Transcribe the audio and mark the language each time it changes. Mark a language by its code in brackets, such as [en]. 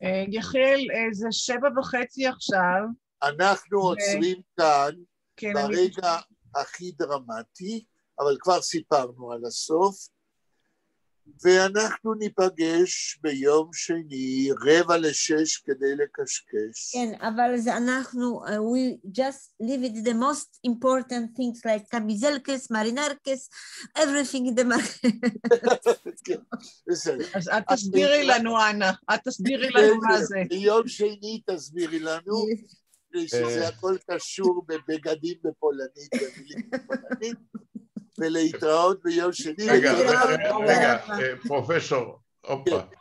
[he] יחיאל, זה 7:30 עכשיו. אנחנו עוצרים כאן כן, ברגע הכי דרמטי, אבל כבר סיפרנו על הסוף, ואנחנו ניפגש ביום שני 5:45 כדי לקשקש. כן, אבל זה אנחנו, [en] we just leave it the most important things like קמיזלקס, מרינרקס, everything in the market. [he] בסדר. אז את תסבירי לנו, אנה, את תסבירי לנו מה זה. ביום שני תסבירי לנו, שזה הכל קשור בבגדים בפולנית, במילים בפולנית, ולהתראות ביום שני. רגע, פרופסור, אופה.